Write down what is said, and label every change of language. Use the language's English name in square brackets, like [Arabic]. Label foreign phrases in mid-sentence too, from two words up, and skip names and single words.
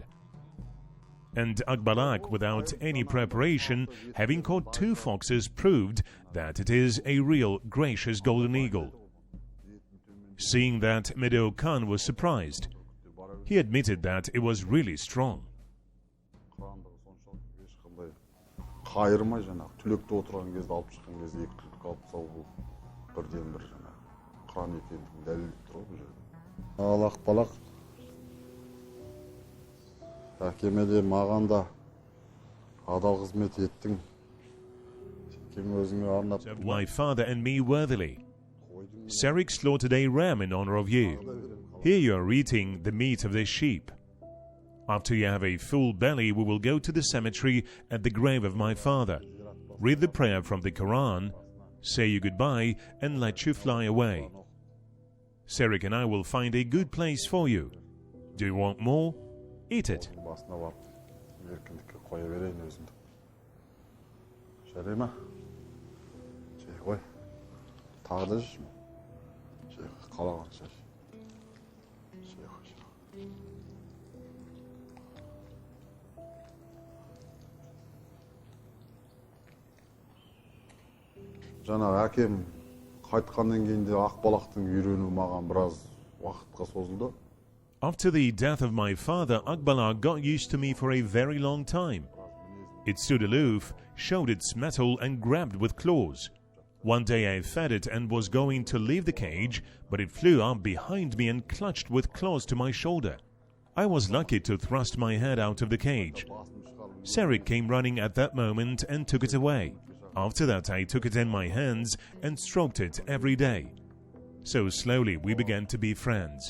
[English] And Akbalak, without any preparation, having caught 2 foxes, proved that it is a real gracious golden eagle. Seeing that, Medeukan was surprised. He admitted that it was really strong. [Kazakh] қайырмай жаңағы түлекте отырған кезде алып шыққан кезде екі түлік алып тастау бұл бірден бір жаңағы қыран екендігін дәлелдеп тұр ғой бұл жерде. Ал Ақбалақ әкеме де маған да адал қызмет еттің. Сен өзіңе арнап [English] Served my father and me worthily. Serik slaughtered a ram in honor of you. Here you are eating the meat of this sheep. After you have a full belly, we will go to the cemetery at the grave of my father, read the prayer from the Quran, say you goodbye, and let you fly away. Serik and I will find a good place for you. Do you want more? Eat it. [Kazakh] Басына барып, еркіндікке қоя берейін өзімді. Жарай ма? Жей қой. Тағы да жейші ме? Жей қой, қалаған жей. Жей қой, жей қой. Жаңағы әкем қайтқаннан кейін де Ақбалақтың үйрену маған біраз уақытқа созылды. [English] After the death of my father, Akbalak got used to me for a very long time. It stood aloof, showed its mettle, and grabbed with claws. One day I fed it and was going to leave the cage, but it flew up behind me and clutched with claws to my shoulder. I was lucky to thrust my head out of the cage. Serik came running at that moment and took it away. After that, I took it in my hands and stroked it every day. So slowly we began to be friends.